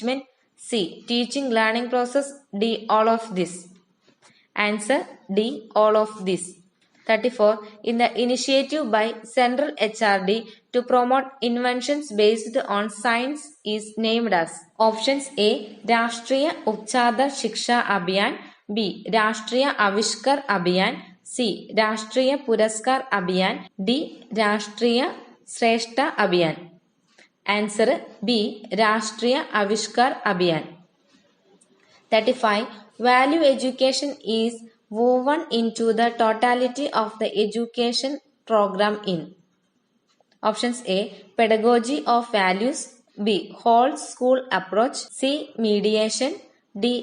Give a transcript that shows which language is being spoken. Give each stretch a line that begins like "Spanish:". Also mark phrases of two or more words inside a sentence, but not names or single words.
English: C, teaching learning process. D, all of this. Answer D. All of this. 34. In the initiative by Central HRD to promote inventions based on science is named as. Options A. Rashtriya Upchada Shiksha Abhiyan. B. Rashtriya Avishkar Abhiyan. C. Rashtriya Puraskar Abhiyan. D. Rashtriya Shrestha Abhiyan. Answer B. Rashtriya Avishkar Abhiyan. 35. Value education is woven into the totality of the education program in. Options A. Pedagogy of values. B. Whole school approach. C. Mediation. D.